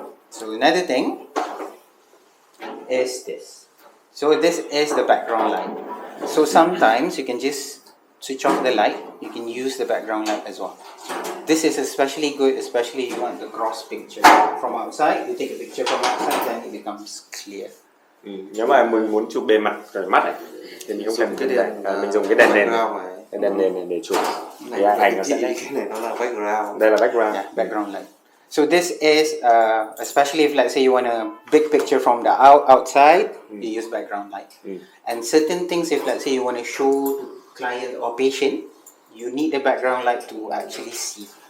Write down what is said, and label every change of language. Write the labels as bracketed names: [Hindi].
[English] So another thing is this. So this is the background light. So sometimes you can just switch off the light. You can use the background light as well. This is especially good, especially if you want the cross picture from outside. You take a picture from outside, then it becomes clear. [Vietnamese] Nếu mà mình muốn chụp bề mặt rồi mắt ấy, thì mình không cần cái đèn, mình dùng cái đèn nền này. Cái đèn nền này để chụp. Thì ảnh nó sẽ cái này nó là background. Đây là background. [English] Yeah, background light. So this is especially if let's say you want a big picture from the outside, you use background light. And certain things, if let's say you want to show client or patient, you need the background light to actually see.